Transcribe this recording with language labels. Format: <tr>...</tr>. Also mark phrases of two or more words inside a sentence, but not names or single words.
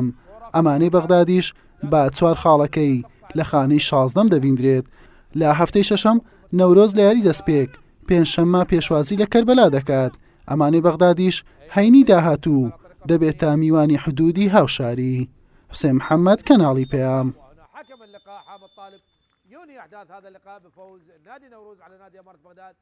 <ckb>ئەمانەی بەغدادیش بە 4 خاڵەکەی لە خانەی 16 دەبیندرێت. لە هەفتەی شەشەم نەورۆز لە یاری دەستپێک پێنجشەممە پێشوازی لە کەربەلا دەکات. ئەمانەی بەغدادیش هەینی داهاتوو دەبێت تا میوانی حدودی هاوشاری. حوسێن محەممەد، کەناڵی پێام.</ckb> <ar>حكم اللقاء حامد طالب يوني أحداث هذا اللقاء بفوز نادي نوروز على نادي أمارة بغداد</ar>